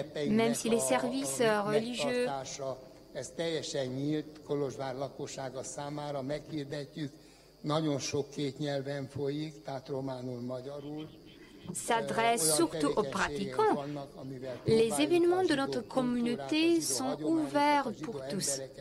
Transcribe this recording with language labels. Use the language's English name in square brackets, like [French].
[French] Même si les services religieux [Hungarian] ez teljesen nyílt Kolozsvár lakossága számára, meghirdetjük, nagyon sok két nyelven folyik, tehát románul, magyarul. [French] S'adresse surtout aux pratiquants. Les événements de notre communauté sont ouverts pour tous.